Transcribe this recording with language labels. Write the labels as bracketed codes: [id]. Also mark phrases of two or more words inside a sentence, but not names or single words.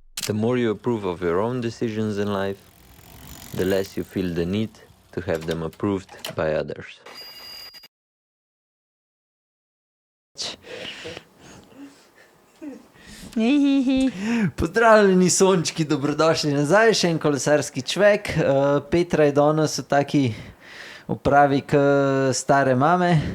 [en] The more you approve of your own decisions in life, the less you feel the need to have them approved by others. [sl] Pozdravljeni sončki, dobrodošli nazaj, še en kolesarski čvek. Petra je danes v taki upravi k stare mame.